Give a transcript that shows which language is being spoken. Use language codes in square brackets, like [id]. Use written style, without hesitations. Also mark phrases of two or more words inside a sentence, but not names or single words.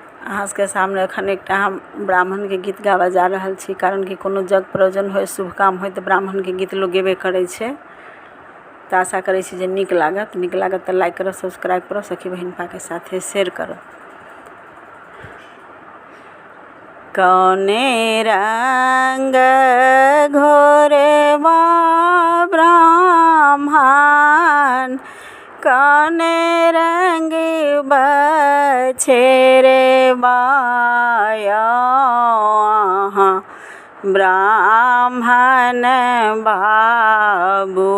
[mai] अहाँ के सामने एखन एकटा हम ब्राह्मण के गीत गाबऽ जा रहल छी, कारण कि कोनो जग प्रयोजन होय, शुभ काम होय तऽ ब्राह्मण के गीत लोक गेबे करै छै। तऽ आशा करै छी जे नीक लागत तऽ लाइक करब, सब्सक्राइब करब, सखी बहिन के साथे शेयर करब। कौने रंग घोरबा ब्राह्मण, कौने रंग बछेरे बाया ब्राह्मण बाबू।